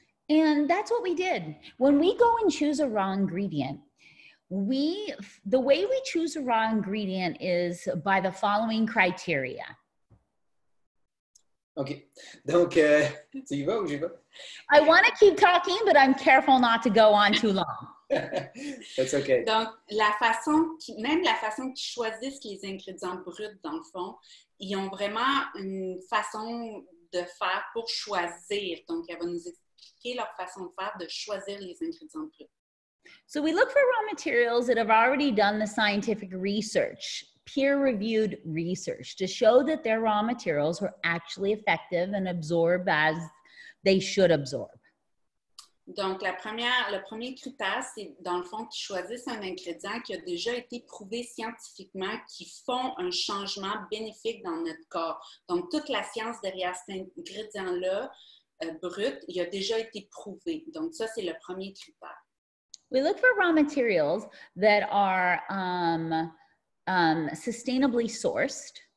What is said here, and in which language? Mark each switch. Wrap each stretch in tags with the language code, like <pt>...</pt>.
<en>And that's what we did. When we go and choose a raw ingredient, the way we choose a raw ingredient is by the following criteria.</en> <fr>OK. Donc, tu y vas ou j'y vais?</fr> <en>I want to keep talking, but I'm careful not to go on too long. That's okay.</en> <fr>Donc, même la façon qu'ils choisissent les ingrédients bruts, dans le fond, ils ont vraiment une façon de faire pour choisir. Donc, elle va nous expliquer leur façon de faire, de choisir les ingrédients bruts.</fr> <en>So we look for raw materials that have already done the scientific research, peer-reviewed research, to show that their raw materials are actually effective and absorb as they should absorb.</en> <fr>Donc, le premier critère, c'est dans le fond qu'ils choisissent un ingrédient qui a déjà été prouvé scientifiquement, qui font un changement bénéfique dans notre corps. Donc, toute la science derrière cet ingrédient-là, brut, il a déjà été prouvé. Donc, ça, c'est le premier critère.</fr> <en>We look for raw materials that are sustainably sourced.</en>